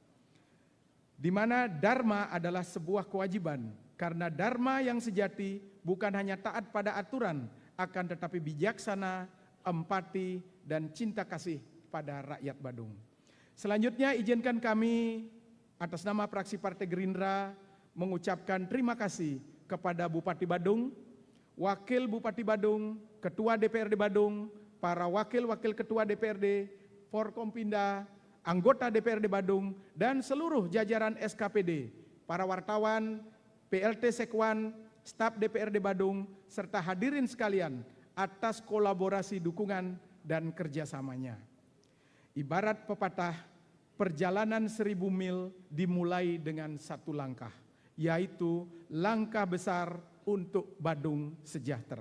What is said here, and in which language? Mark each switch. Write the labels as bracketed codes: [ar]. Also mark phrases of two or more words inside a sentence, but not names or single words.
[id] di mana Dharma adalah sebuah kewajiban, karena Dharma yang sejati bukan hanya taat pada aturan, akan tetapi bijaksana, empati, dan cinta kasih pada rakyat Badung. Selanjutnya izinkan kami atas nama fraksi Partai Gerindra mengucapkan terima kasih kepada Bupati Badung, Wakil Bupati Badung, Ketua DPRD Badung, para wakil-wakil Ketua DPRD, Forkompinda, anggota DPRD Badung, dan seluruh jajaran SKPD, para wartawan, PLT Sekwan, staf DPRD Badung, serta hadirin sekalian atas kolaborasi dukungan dan kerjasamanya. Ibarat pepatah, perjalanan 1000 mil dimulai dengan satu langkah, yaitu langkah besar untuk Badung sejahtera.